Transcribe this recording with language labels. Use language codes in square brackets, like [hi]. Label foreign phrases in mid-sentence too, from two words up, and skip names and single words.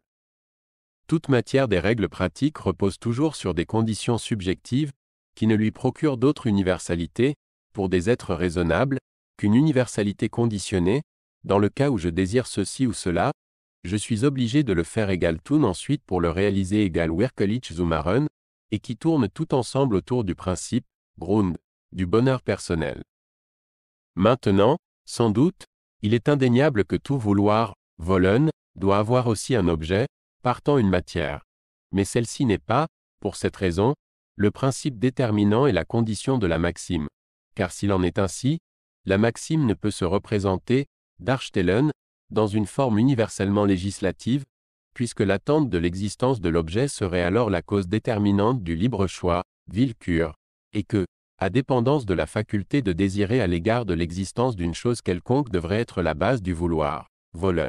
[fr] Toute matière des règles pratiques repose toujours sur des conditions subjectives, qui ne lui procurent d'autre universalité, pour des êtres raisonnables, qu'une universalité conditionnée, dans le cas où je désire ceci ou cela, je suis obligé de le faire égal tun ensuite pour le réaliser égal [de] wirklich zum Machen, [fr] et qui tourne tout ensemble autour du principe, Grund, du bonheur personnel. Maintenant, sans doute, il est indéniable que tout vouloir, Wollen, doit avoir aussi un objet, partant une matière. Mais celle-ci n'est pas, pour cette raison, le principe déterminant et la condition de la maxime, car s'il en est ainsi, la maxime ne peut se représenter, darstellen, dans une forme universellement législative, puisque l'attente de l'existence de l'objet serait alors la cause déterminante du libre choix, Willkür, et que, à dépendance de la faculté de désirer à l'égard de l'existence d'une chose quelconque devrait être la base du vouloir, Wollen.